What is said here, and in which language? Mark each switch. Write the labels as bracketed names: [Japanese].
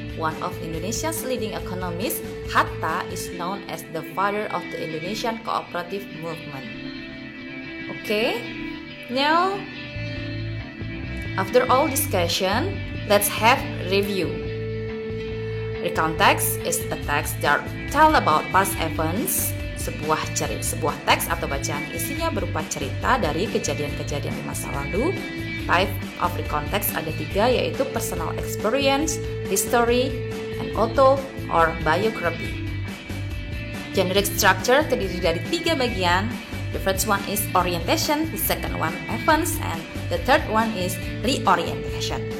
[English] One of Indonesia's leading economists, Hatta, is known as the father of the Indonesian cooperative movement. Okay, now after all discussion, let's have review. Recontext is a text that tell about past events. [Indonesian] Sebuah teks atau bacaan isinya berupa cerita dari kejadian-kejadian di masa lalu. [English] Type of context [Indonesian] ada 3, yaitu [English] personal experience, history, and auto or biography. [Indonesian] Generic structure terdiri dari 3 bagian. [English] The first one is orientation, the second one events, and the third one is reorientation.